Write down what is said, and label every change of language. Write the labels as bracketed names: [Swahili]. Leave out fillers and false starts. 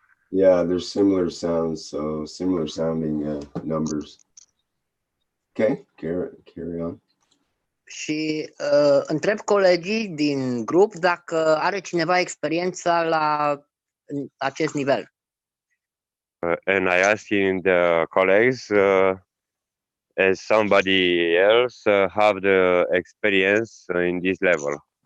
[English] Yeah, there's similar sounds, so similar sounding numbers. Okay, carry on. [Romanian] Și întreb colegii din grup dacă are cineva experiența la acest nivel. [English] And I asking the colleagues, as somebody else have the experience in this level.